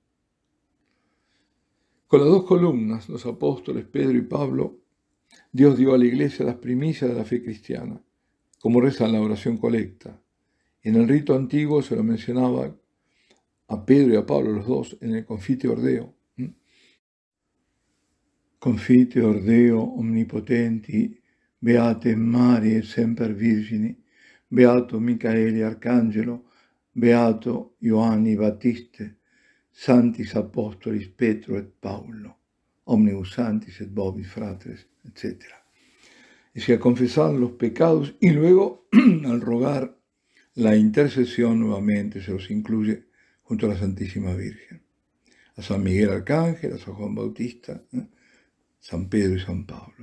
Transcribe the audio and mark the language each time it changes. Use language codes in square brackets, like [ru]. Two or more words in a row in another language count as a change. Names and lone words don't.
[es] Con las dos columnas, los apóstoles Pedro y Pablo, Dios dio a la iglesia las primicias de la fe cristiana, como reza en la oración colecta. En el rito antiguo se lo mencionaba a Pedro y a Pablo, los dos, en el [la] Confiteor Deo. Confiteor Deo omnipotenti, beate Marie semper Virgini, beato Micaeli Arcangelo, beato Ioanni Battiste, Santis Apostolis Petro et Paulo, omnibus santis et vobis fratres, [es] etc. Es decir, a confesar los pecados y luego, al rogar la intercesión, nuevamente se los incluye junto a la Santísima Virgen, a San Miguel Arcángel, a San Juan Bautista, San Pedro y San Pablo.